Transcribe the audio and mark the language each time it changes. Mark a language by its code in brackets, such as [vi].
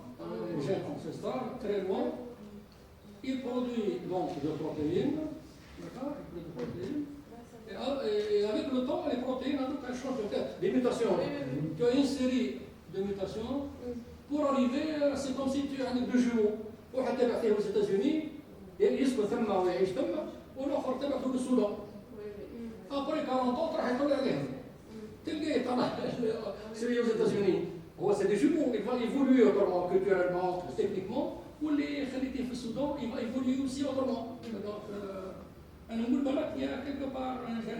[fr] Un gène ancestral, très loin, il produit donc des protéines, d'accord? Il produit des protéines. Et avec le temps, les protéines, elles changent de tête. Des mutations. Tu as une série de mutations pour arriver, c'est comme si tu as deux jumeaux. [ar] واحد تبع فيه [fr] aux États-Unis, [ar] يسكن ثم ويعيش ثم, والآخر تبع فيه السودان. Après 40 ans, راح يطلع عليهم. تلقاه طلع [fr] celui aux États-Unis. C'est des jumeaux, il va évoluer autrement, culturellement, techniquement, [ar] واللي خليتيه في السودان, [fr] il va évoluer aussi autrement. Donc, [ar] أنا نقول بالك [fr] il y a quelque part un gène.